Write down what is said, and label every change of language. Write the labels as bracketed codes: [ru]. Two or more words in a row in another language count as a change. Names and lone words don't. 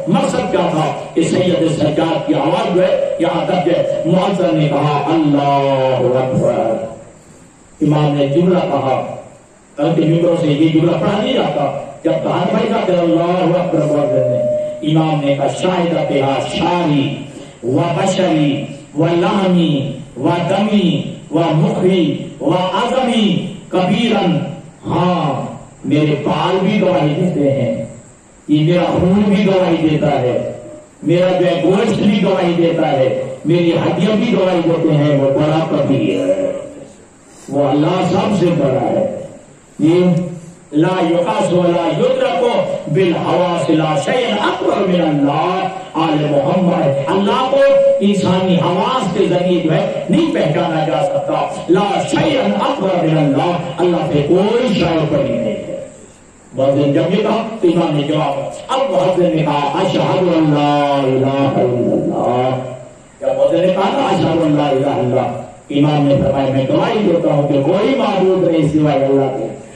[ur] مقصد کیا تھا کہ سید سجاد کی آواز جو ہے یہاں تک ہے۔ مؤذن نے کہا [ar] اللہ اکبر، [ur] امام نے جملہ کہا، کے ممبروں سے یہ جملہ پڑھا نہیں جاتا، جب کہا بھائی کہ [ar] اللہ اکبر [ur] مؤذن نے، امام نے کہا [ar] شاہد بہا شاری و بشری و لحمی و دمی و مخی و عظمی کبیرن، [ur] ہاں میرے بال بھی گواہی دیتے ہیں، یہ میرا خون بھی گواہی دیتا ہے، میرا جو گوشت بھی گواہی دیتا ہے، میری ہڈیاں بھی گواہی دیتے ہیں، وہ بڑا کبیر ہے، وہ اللہ سب سے بڑا ہے۔ یہ [ar] لا یقاس ولا یدرک بالحواس لا شیء اکبر من اللہ [ur] آل محمد، اللہ کو انسانی حواس کے ذریعے جو ہے نہیں پہچانا جا سکتا۔ [ar] لا شیء اکبر من اللہ، [ur] اللہ سے کوئی شے بڑی نہیں ہے۔ مؤذن جب یہ کہا تو امام نے جواب، اب مؤذن نے کہا [ar] اشہد ان لا الہ الا اللہ، [ur] جب مؤذن نے کہا [ar] اشہد ان لا الہ الا اللہ، [ur] امام نے فرمایا میں گواہی دیتا ہوں کہ کوئی معبود نہیں سوائے اللہ کے۔